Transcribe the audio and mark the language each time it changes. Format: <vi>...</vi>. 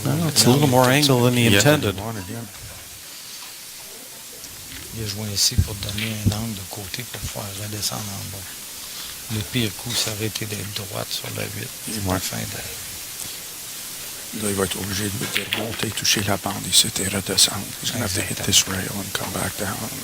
<en>Well, it's a little more angle than he intended.</en> <fr>Il a joué ici pour donner un angle de côté pour pouvoir redescendre en bas. Le pire coup, ça aurait été d'être droite sur la 8. Ouais. Fin de... Là, il va être obligé de remonter, toucher la bande ici et redescendre.</fr> <en>He's going to have to hit this rail and come back down.</en>